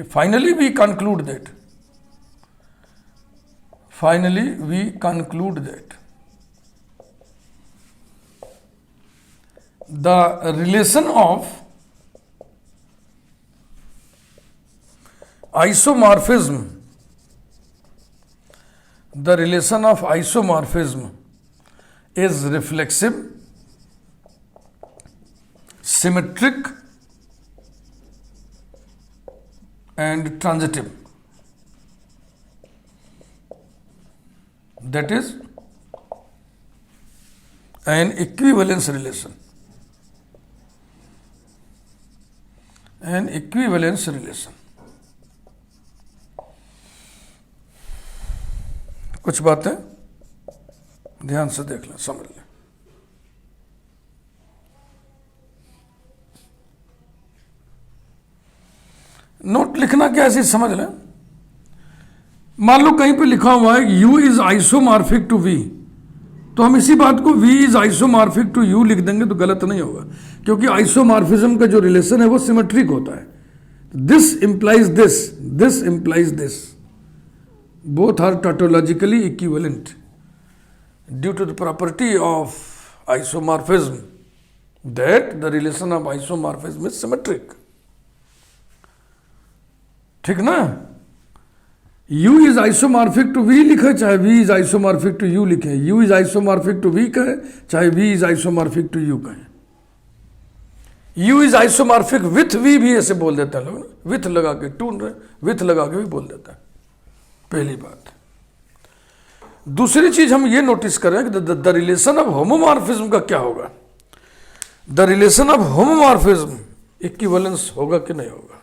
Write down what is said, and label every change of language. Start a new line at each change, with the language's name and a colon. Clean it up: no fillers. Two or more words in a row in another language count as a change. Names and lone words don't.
English: Finally we conclude that, finally we conclude that, फाइनली वी कंक्लूड दैट The relation of isomorphism, the relation of isomorphism is reflexive, symmetric and transitive. That is an equivalence relation. An equivalence relation.
Hindi: कुछ बातें ध्यान से देख लें, समझ लें। नोट लिखना क्या ऐसे समझ लें। मान लो कहीं पे लिखा हुआ है
English: U is isomorphic to V,
Hindi: तो हम इसी बात को
English: V is isomorphic to U
Hindi: लिख देंगे तो गलत नहीं होगा, क्योंकि आइसोमॉर्फिज्म का जो रिलेशन है वो सिमेट्रिक होता है।
English: This implies this, this implies this, both are tautologically equivalent due to the property of isomorphism, that the relation of isomorphism is symmetric.
Hindi: ठीक ना।
English: U is isomorphic to V
Hindi: लिखे, चाहे
English: V is isomorphic to U लिखे, U is isomorphic to V
Hindi: कहे, चाहे
English: V is isomorphic to U कहे। U is isomorphic with V
Hindi: भी ऐसे बोल देते हैं लोग, with लगा के,
English: to with
Hindi: लगा के भी बोल देता है। पहली बात। दूसरी चीज हम ये नोटिस करें कि
English: The relation of homomorphism
Hindi: का क्या होगा।
English: The relation of homomorphism equivalence
Hindi: होगा कि नहीं होगा?